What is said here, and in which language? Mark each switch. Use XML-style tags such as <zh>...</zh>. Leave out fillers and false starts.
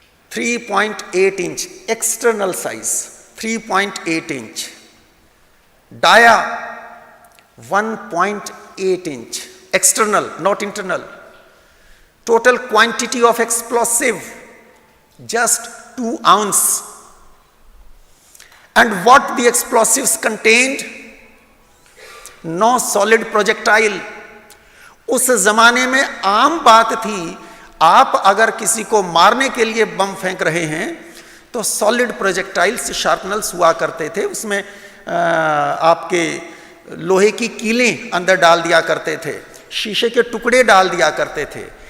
<en>3.8 inch external size, 3.8 inch. Dia 1.8 inch external, not internal. Total quantity of explosive just 2 ounce. And what the explosives contained? No solid projectile.</en> <hi>उस जमाने में आम बात थी, आप अगर किसी को मारने के लिए बम फेंक रहे हैं तो सॉलिड प्रोजेक्टाइल्स, शार्पनल्स हुआ करते थे, उसमें आपके लोहे की कीलें अंदर डाल दिया करते थे, शीशे के टुकड़े डाल दिया करते थे।</hi>